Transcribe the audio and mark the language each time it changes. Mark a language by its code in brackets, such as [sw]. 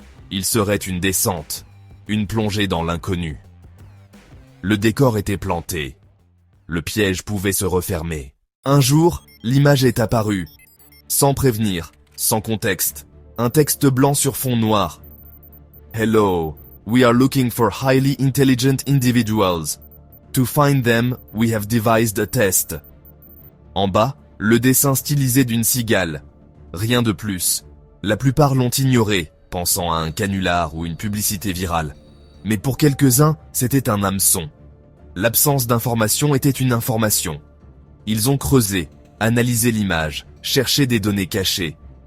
[fr] Il serait une descente, une plongée dans l'inconnu. Le décor était planté. Le piège pouvait se refermer. Un jour, l'image est apparue. Sans prévenir, sans contexte. Un texte blanc sur fond noir. [en] Hello, we are looking for highly intelligent individuals. To find them, we have devised a test. [fr] En bas, le dessin stylisé d'une cigale. Rien de plus. La plupart l'ont ignoré, pensant à un canular ou une publicité virale. Mais pour quelques-uns, c'était un hameçon. L'absence d'information était une information. Ils ont creusé, analysé l'image, cherché des données cachées.